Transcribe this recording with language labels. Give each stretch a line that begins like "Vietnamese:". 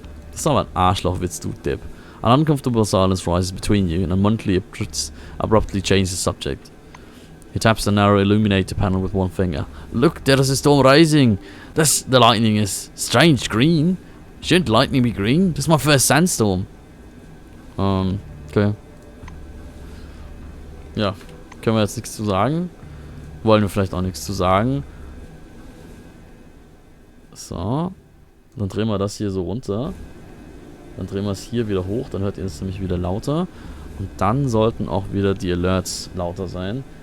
German: Das ist aber ein Arschlochwitz, du Depp.
English: An uncomfortable silence rises between you, and Monty abruptly changes the subject. He taps the narrow illuminator panel with one finger. Look, there is a storm rising. The lightning is strange green. Shouldn't lightning be green? This is my first sandstorm. Okay.
German: Ja, können wir jetzt nichts zu sagen. Wollen wir vielleicht auch nichts zu sagen. So. Dann drehen wir das hier so runter. Dann drehen wir es hier wieder hoch. Dann hört ihr es nämlich wieder lauter. Und dann sollten auch wieder die Alerts lauter sein.